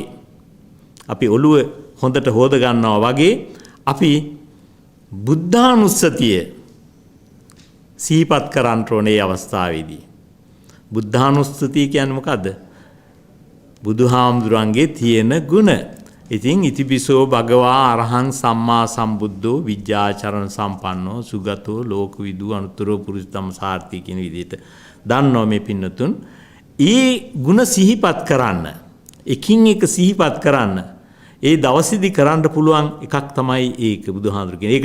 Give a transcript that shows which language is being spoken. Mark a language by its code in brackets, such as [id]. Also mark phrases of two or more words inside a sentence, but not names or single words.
[si] අපි ඔළුව හොඳට හොද ගන්නවා වගේ අපි බුද්ධානුස්සතිය සිහිපත් කරන්න ඕනේ අවස්ථාවේදී. බුද්ධානුස්සතිය කියන්නේ මොකද්ද? බුදුහාමුදුරන්ගේ තියෙන ගුණ. [pi] ඉතින් ඉතිපිසෝ භගවා අරහං සම්මා සම්බුද්ධෝ විද්‍යාචරණ සම්පන්නෝ සුගතෝ ලෝකවිදු අනුත්තරෝ පුරුෂතම සාර්ථී [si] කියන විදිහට දන්නෝ මේ පින්නතුන්. ඒ ගුණ සිහිපත් කරන්න. එකින් එක සිහිපත් කරන්න. ඒ දවසේදී කරන්න පුළුවන් එකක් තමයි ඒක බුදුහාමුදුරුවෝ කියන්නේ.